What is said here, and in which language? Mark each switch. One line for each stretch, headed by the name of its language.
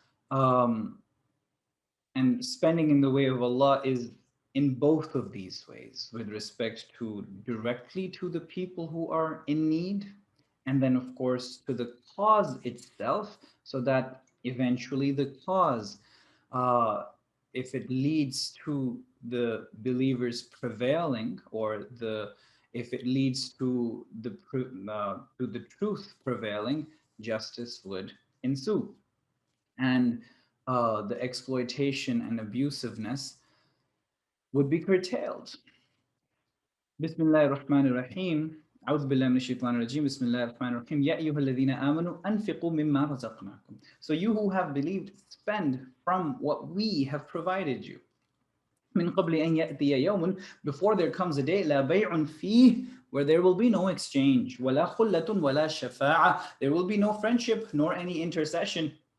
English: Um, and spending in the way of Allah is in both of these ways, with respect to directly to the people who are in need, and then, of course, to the cause itself, so that eventually the cause, uh, if it leads to the believers prevailing, or the if it leads to the truth prevailing, justice would ensue. And the exploitation and abusiveness would be curtailed.
Arabic: Bismillah ar-Rahman ar-Rahim. أعوذ بالله من الشيطان الرجيم بسم الله الرحمن الرحيم يا أيها الذين آمنوا أنفقوا مما رزقناكم.
English: So you who have believed, spend from what we have provided you.
Arabic: من قبل أن يأتي يوم,
English: before there comes a day,
Arabic: لا بيع فيه,
English: where there will be no exchange,
Arabic: ولا خلة ولا شفاعة,
English: there will be no friendship nor any intercession.